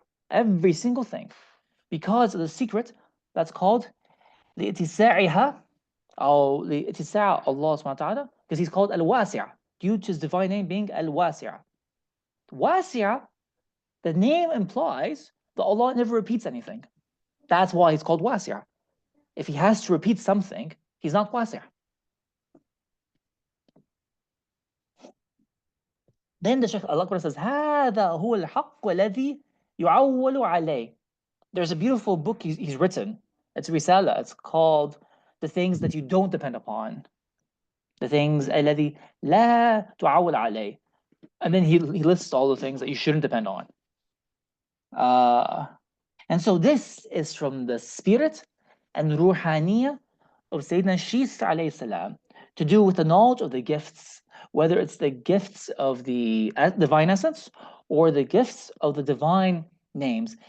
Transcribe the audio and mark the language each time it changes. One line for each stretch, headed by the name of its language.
English: Every single thing. Because of the secret that's called
Arabic: لإتساعها أو لإتساع
English: Allah subhanahu wa ta'ala, because he's called al-Wasi', due to his divine name being al-Wasi'. Wasi', the name implies that Allah never repeats anything. That's why he's called Wasi'. If he has to repeat something, he's not Wasi'. Then the Shaykh al-Akbar says,
Arabic: هذا هو الحق الذي يعول عليه.
English: There's a beautiful book he's written. It's Risala. It's called The Things That You Don't Depend Upon. The things
Arabic: الذي لا تعول عليه.
English: And then he lists all the things that you shouldn't depend on. And so this is from the spirit and ruhaniya of Sayyidina Shis alayhi salam, to do with the knowledge of the gifts, whether it's the gifts of the divine essence or the gifts of the divine names.